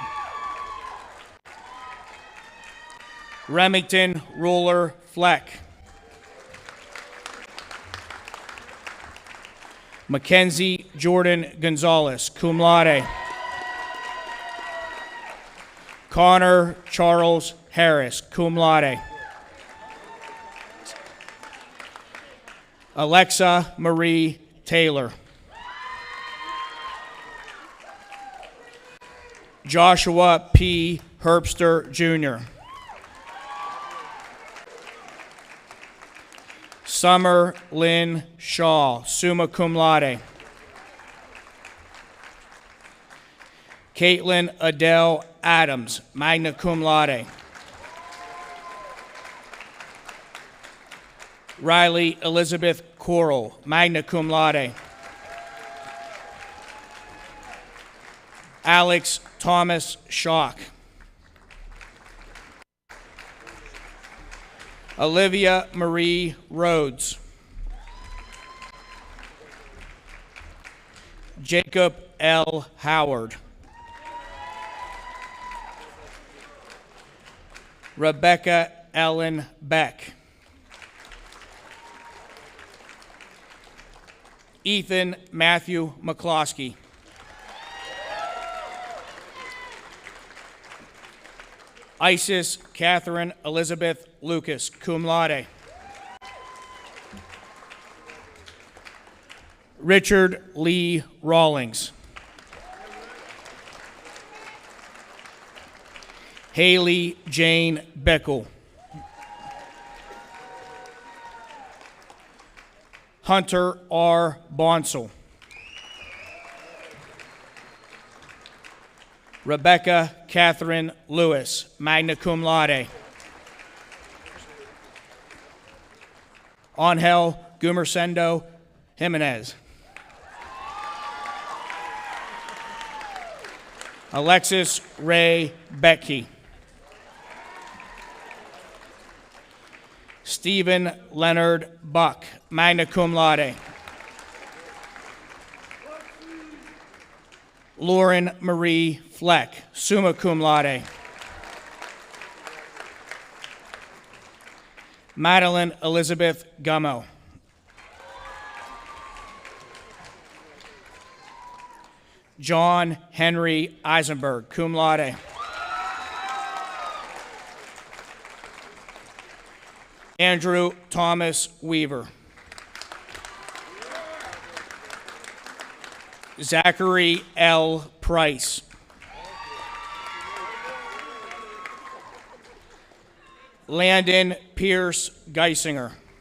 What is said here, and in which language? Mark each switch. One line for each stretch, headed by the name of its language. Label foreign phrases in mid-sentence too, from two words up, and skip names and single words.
English: Remington Ruler Fleck. Mackenzie Jordan Gonzalez,
Latin: cum laude.
English: Connor Charles Harris,
Latin: cum laude.
English: Alexa Marie Taylor. Joshua P. Herbster, Jr. Summer Lynn Shaw,
Latin: summa cum laude.
English: Caitlin Adele Adams,
Latin: magna cum laude.
English: Riley Elizabeth Coral,
Latin: magna cum laude.
English: Alex Thomas Schock. Olivia Marie Rhodes. Jacob L. Howard. Rebecca Ellen Beck. Ethan Matthew McCloskey. Isis Catherine Elizabeth Lucas,
Latin: cum laude.
English: Richard Lee Rawlings. Haley Jane Beckel. Hunter R. Bonsall. Rebecca Catherine Lewis,
Latin: magna cum laude.
English: Angel Gumercendo Jimenez. Alexis Ray Becky. Stephen Leonard Buck,
Latin: magna cum laude.
English: Lauren Marie Fleck,
Latin: summa cum laude.
English: Madeline Elizabeth Gummo. John Henry Eisenberg,
Latin: cum laude.
English: Andrew Thomas Weaver. Zachary L. Price. Landon Pierce Geisinger.